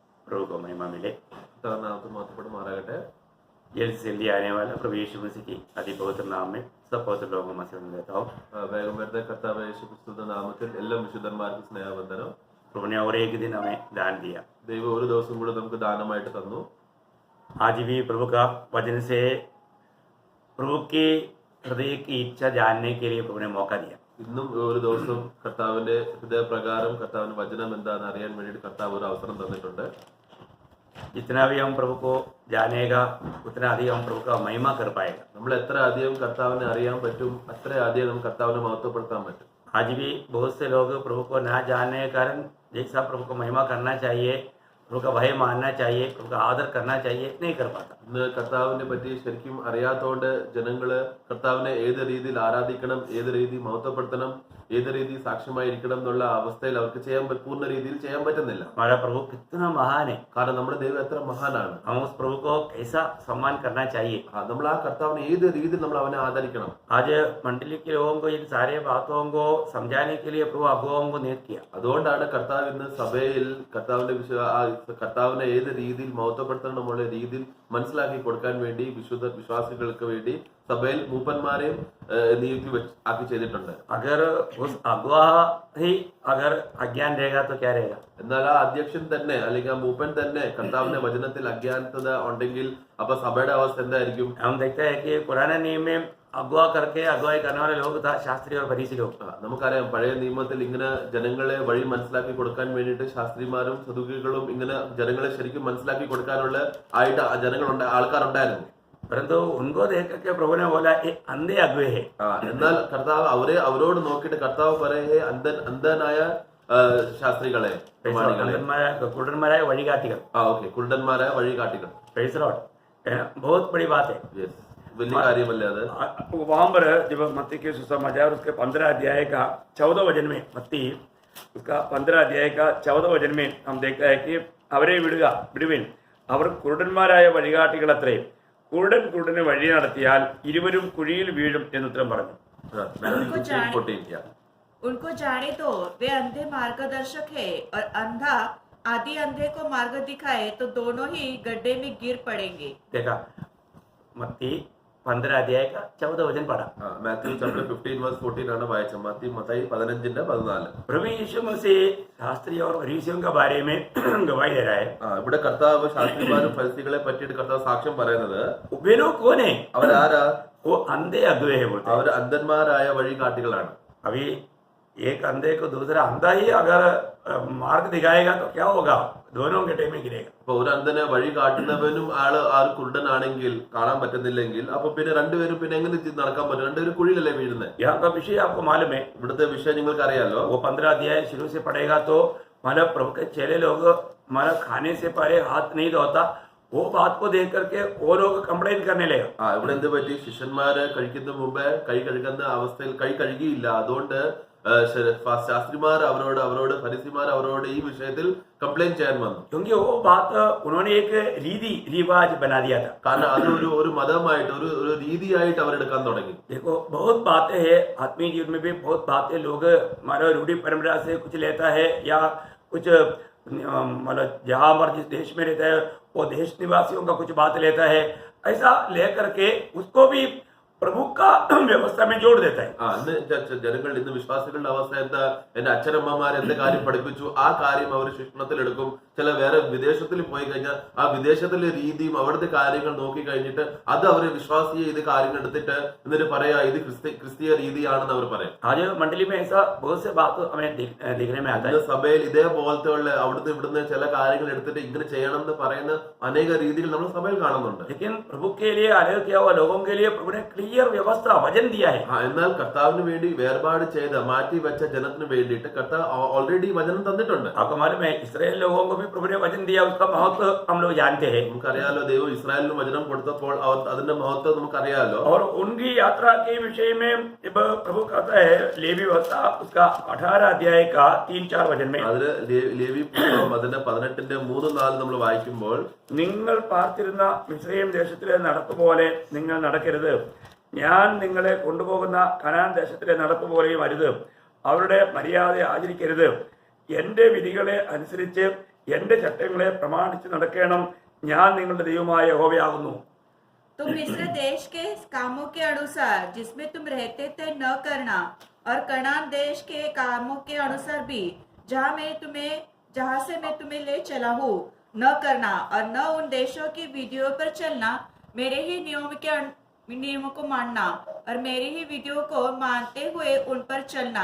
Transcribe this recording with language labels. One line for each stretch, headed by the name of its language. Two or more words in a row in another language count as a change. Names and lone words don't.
Hindi: प्रभु को महिमा मिले।
Malayalam: महत्वപ്പെടുമാറാകട്ടെ।
Hindi: जल्द से जल्दी आने वाला प्रभु यीशु मसीह की अति पवित्र नाम में सब पवित्र लोगों में से लेता हूँ।
Malayalam: വേഗം വരുന്ന കർത്താവ് യേശുക്രിസ്തുവിന്റെ നാമത്തിൽ എല്ലാ വിശുദ്ധന്മാർക്കും സ്നേഹവന്ദനം।
Hindi: प्रभु ने और एक दिन हमें दान दिया।
Malayalam: ദൈവം ഒരു ദിവസം കൂടെ നമുക്ക് ദാനമായിട്ട് തന്നു।
Hindi: आज भी प्रभु का वचन से प्रभु की हृदय की इच्छा जानने के लिए प्रभु ने मौका दिया।
Malayalam: ഇന്നും ഒരു ദിവസം കർത്താവിന്റെ ഹൃദയപ്രകാരം കർത്താവിന്റെ വചനം എന്താണെന്ന് അറിയാൻ വേണ്ടിയിട്ട് കർത്താവ് ഒരു അവസരം തന്നിട്ടുണ്ട്।
Hindi: जितना भी हम प्रभु को जानेगा उतना अधिक हम प्रभु का महिमा कर पाएगा।
Malayalam: നമ്മൾ എത്ര അധികം കർത്താവിനെ അറിയാൻ പറ്റും അത്ര അധികം നമുക്ക് കർത്താവിനെ മഹത്വപ്പെടുത്താൻ പറ്റും।
Hindi: आज भी बहुत से लोग प्रभु को ना जानने के कारण जैसा प्रभु को महिमा करना चाहिए, प्रभु का भय मानना चाहिए, प्रभु का आदर करना चाहिए, नहीं कर पाता।
Malayalam: ഇന്ന് കർത്താവിനെ പറ്റി ശരിക്കും അറിയാത്തതുകൊണ്ട് ജനങ്ങള് കർത്താവിനെ ഏത് രീതിയിൽ ആരാധിക്കണം, ഏത് രീതിയിൽ മഹത്വപ്പെടുത്തണം, ഏത് രീതിയിൽ സാക്ഷ്യമായിരിക്കണം എന്നുള്ള അവസ്ഥയിൽ അവർക്ക് പൂർണ്ണ രീതിയിൽ ചെയ്യാൻ പറ്റുന്നില്ല।
Hindi: हमारा प्रभु कितना महान है,
Malayalam: കാരണം നമ്മുടെ ദൈവം എത്ര മഹാനാണ്।
Hindi: हम उस प्रभु को कैसा सम्मान करना चाहिए।
Malayalam: നമ്മൾ ആ കർത്താവിനെ ഏത് രീതിയിൽ നമ്മൾ അവനെ ആദരിക്കണം।
Hindi: आज मंडली के लोगों को इन सारे बातों को समझाने के लिए प्रभु अगुवाओं को नियुक्त किया।
Malayalam: അതുകൊണ്ടാണ് കർത്താവ് ഇന്ന് സഭയിൽ കർത്താവിനെ ഏത് രീതിയിൽ മഹത്വപ്പെടുത്തണമെന്നുള്ള രീതിയിൽ മനസ്സിലാക്കി കൊടുക്കാൻ വേണ്ടി വിശ്വാസികൾക്ക് വേണ്ടി സഭയിൽ മൂപ്പന്മാരെയും ആക്കി ചെയ്തിട്ടുണ്ട്।
Hindi: अगर उस अगुवा ही अगर अज्ञान रहेगा तो क्या रहेगा।
Malayalam: എന്നാൽ ആ അധ്യക്ഷൻ തന്നെ അല്ലെങ്കിൽ ആ മൂപ്പൻ തന്നെ കർത്താവിന്റെ വചനത്തിൽ അജ്ഞാനത ഉണ്ടെങ്കിൽ അപ്പൊ സഭയുടെ അവസ്ഥ എന്തായിരിക്കും।
Hindi: हम देखते हैं कि पुराने नियम में अगुवा करके अगुवाई करने वाले लोग था शास्त्री और फरीसी लोग।
Malayalam: നമുക്കറിയാം പഴയ നിയമത്തിൽ ഇങ്ങനെ ജനങ്ങളെ വഴി മനസ്സിലാക്കി കൊടുക്കാൻ വേണ്ടിയിട്ട് ശാസ്ത്രിമാരും സദുക്കികളും ഇങ്ങനെ ജനങ്ങളെ ശരിക്കും മനസ്സിലാക്കി കൊടുക്കാനുള്ള ആൾക്കാരുണ്ടായിരുന്നു।
Hindi: परंतु उनको देख करके प्रभु ने बोला ये अंधे अगुवे है।
Malayalam: എന്നാൽ കർത്താവ് അവരോട് നോക്കിയിട്ട് കർത്താവ് പറയേ അന്ധനായ ശാസ്ത്രികളെ कुरुडന്മാരായ വഴികാട്ടികൾ। ഓക്കെ കുരുടന്മാരായ വഴികാട്ടികൾ।
English: Praise the Lord।
Hindi: बहुत बड़ी बात है।
Malayalam: വലിയ കാര്യമല്ലേ അത്।
Hindi: वहां पर जब मत्ती के सुसमाचार उसके 15 अध्याय का 14 वचन में मत्ती उसका 15 अध्याय का 14 वचन में हम देखते हैं कि
Malayalam: അവരെ വിടുവിൻ അവർ കുരുടന്മാരായ വഴികാട്ടികളത്രേ, കുരുടനെ വഴി നടത്തിയാൽ ഇരുവരും കുഴിയിൽ വീഴും എന്നുത്തരം പറഞ്ഞു।
Hindi: उनको जाने तो वे अंधे मार्गदर्शक है और अंधा आदि अंधे को मार्ग दिखाए तो दोनों ही गड्ढे में गिर पड़ेंगे। देखा मत्ती 15 अध्याय का 14 वचन पढ़ा।
Malayalam: മാത്യു ചാപ്റ്റർ 15:14 ആണ് വായിച്ചത്। മത്തായി 15:14।
Hindi: प्रभु यीशु मसीह शास्त्री और फरीसियों के बारे में गवाही दे रहा है।
Malayalam: ഇവിടെ കർത്താവ് ശാസ്ത്രിമാരും ഫരിസികളെ പറ്റിയിട്ട് കർത്താവ് സാക്ഷ്യം പറയുന്നത്
Hindi: वे लोग कौन है।
Malayalam: അവരാരാ।
Hindi: वो अंधे अगुवे है बोलते हैं।
Malayalam: അവർ അന്ധന്മാരായ വഴികാട്ടികളാണ്।
Hindi: अभी एक अंधे को दूसरा अंधा ही अगर मार्ग दिखाएगा तो क्या होगा, दोनों गड्ढे में गिरेगा।
Malayalam: അപ്പൊ ഒരു അന്ധനെ വഴി കാട്ടുന്നവനും ആ കുരുടനാണെങ്കിൽ കാണാൻ പറ്റുന്നില്ലെങ്കിൽ അപ്പൊ പിന്നെ രണ്ടുപേരും പിന്നെ എങ്ങനെ നടക്കാൻ പറ്റും, രണ്ടുപേരും കുഴിയിലല്ലേ വീഴുന്നത്।
Hindi: यहाँ का विषय आपको मालूम है।
Malayalam: ഇവിടുത്തെ വിഷയം നിങ്ങൾക്ക് അറിയാലോ।
Hindi: वो 15 अध्याय शुरू से पढ़ेगा तो मतलब प्रभु के चेले लोग मतलब खाने से पहले हाथ नहीं धोता, वो बात को देख करके वो लोग कंप्लेन करने लगे।
Malayalam: ഇവിടെ എന്ത് പറ്റി, ശിഷ്യന്മാര് കഴിക്കുന്ന മുമ്പേ കൈ കഴുകുന്ന അവസ്ഥയിൽ കൈ കഴുകിയില്ല, അതുകൊണ്ട് ശാസ്ത്രിമാർ അവരോട് ഫരിസിമാർ അവരോട് ഈ വിഷയത്തിൽ കംപ്ലൈന്റ് ചെയ്യാൻ വന്നു।
Hindi: क्योंकि वो बात उन्होंने एक रीति रिवाज बना दिया था।
Malayalam: കാരണം അത് ഒരു മതമായിട്ട് ഒരു രീതിയായിട്ട് അവരെടുക്കാൻ തുടങ്ങി।
Hindi: देखो बहुत बातें है आत्मीय जीवन में भी बहुत बातें लोग हमारे रूढ़ी परंपरा से कुछ लेता है या कुछ मतलब जहाँ पर जिस देश में रहता है वो देश निवासियों का कुछ बात लेता है, ऐसा लेकर के उसको भी प्रभु का व्यवस्था में जोड़ देता है।
Malayalam: ജനങ്ങൾ ഇന്ന് വിശ്വാസികളുടെ അവസ്ഥ എന്താ, എന്റെ അച്ഛനമ്മമാർ എന്ത് കാര്യം പഠിപ്പിച്ചു ആ കാര്യം അവർ ശിക്ഷണത്തിലെടുക്കും। ചില വേറെ വിദേശത്തിൽ പോയി കഴിഞ്ഞാൽ ആ വിദേശത്തിലെ രീതിയും അവിടുത്തെ കാര്യങ്ങൾ നോക്കി കഴിഞ്ഞിട്ട് അത് അവരെ വിശ്വാസിയെ ഇത് കാര്യങ്ങൾ എടുത്തിട്ട് എന്നിട്ട് പറയാ ഇത് ക്രിസ്തീയ രീതിയാണെന്ന് അവർ പറയും।
Hindi: आज मंडली में ऐसा बहुत से बात हमें देखने में आता है।
Malayalam: സഭയിൽ ഇതേപോലത്തെ അവിടുന്ന് ഇവിടുന്ന് ചില കാര്യങ്ങൾ എടുത്തിട്ട് ഇങ്ങനെ ചെയ്യണം എന്ന് പറയുന്ന അനേക രീതികൾ നമ്മൾ സഭയിൽ കാണുന്നുണ്ട്।
Hindi: लेकिन प्रभु के लिए अलग किया हुआ लोगों के लिए प्रभु ने क्लियर व्यवस्था वचन दिया है।
Malayalam: എന്നാൽ കർത്താവിന് വേണ്ടി വേർപാട് ചെയ്ത മാറ്റി വെച്ച ജനത്തിന് വേണ്ടിയിട്ട് കർത്താവ് ഓൾറെഡി വചനം തന്നിട്ടുണ്ട്।
Hindi: आपको मालूम है इस्राएल लोगों को भी प्रभु ने वचन दिया, उसका महत्व हम लोग जानते हैं।
Malayalam: നമുക്കറിയാലോ ദൈവം ഇസ്രായേലിന് വചനം കൊടുത്തപ്പോൾ അതിന്റെ മഹത്വം നമുക്കറിയാലോ।
Hindi: और उनकी यात्रा के विषय में जब प्रभु कहता है लेवी व्यवस्था उसका 18 अध्याय का 3-4 वचन में
Malayalam: അതില് ലേവി പുസ്തകം അതിന്റെ 18-3-4 നമ്മൾ വായിക്കുമ്പോൾ നിങ്ങൾ പാർത്തിരുന്ന മിസ്രയീം ദേശത്തിലെ നടപ്പ് പോലെ നിങ്ങൾ നടക്കരുത്, ഞാൻ നിങ്ങളെ കൊണ്ടുപോകുന്ന കനാൻ ദേശത്തിലെ നടപ്പ് പോലെയും അരുത്, അവരുടെ മര്യാദ ആചരിക്കരുത്, എന്റെ വിധികളെ അനുസരിച്ച് എന്റെ ചട്ടങ്ങളെ പ്രമാണിച്ച് നടക്കണം, ഞാൻ നിങ്ങളുടെ ദൈവമായ യഹോവയാകുന്നു.
Hindi: तुम मिस्र देश के कामों के अनुसार जिसमें तुम रहते थे न करना, और कनान देश के कामों के अनुसार भी जहाँ से मैं तुम्हें ले चला हूँ न करना, और न उन देशों की विधियों पर चलना, मेरे ही नियमों को मानना और मेरी ही विधियों को मानते हुए उन पर चलना।